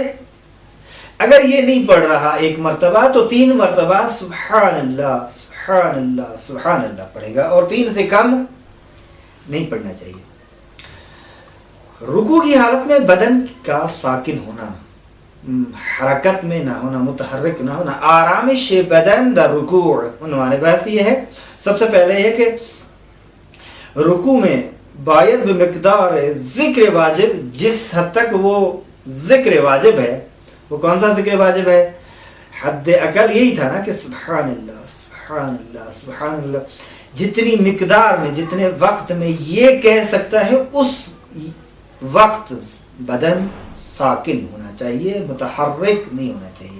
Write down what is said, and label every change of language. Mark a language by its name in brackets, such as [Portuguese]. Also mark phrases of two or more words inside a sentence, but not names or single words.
[Urdu] اگر یہ نہیں پڑھ رہا 1 مرتبہ تو 3 مرتبہ [Arabic] سبحان اللہ سبحان اللہ سبحان اللہ [Urdu] پڑھے گا، اور 3 سے کم نہیں پڑھنا چاہیے۔ رکوع کی حالت میں بدن کا ساکن ہونا، حرکت میں نہ ہونا، متحرک نہ ہونا، [Persian] آرامش بدن در رکوع، [Urdu] عنوان بحث یہ ہے۔ سب سے پہلے یہ کہ رکوع میں [Persian] باید بمقدار ذکر واجب، [Urdu] جس حد تک وہ ذکر واجب ہے، وہ کون سا ذکر واجب ہے؟ حد اقل یہی تھا نا کہ [Arabic] سبحان اللہ سبحان اللہ سبحان اللہ، [Urdu] جتنی مقدار میں جتنے وقت میں یہ کہہ سکتا ہے اس وقت بدن ساکن ہونا چاہیے، متحرک نہیں ہونا چاہیے۔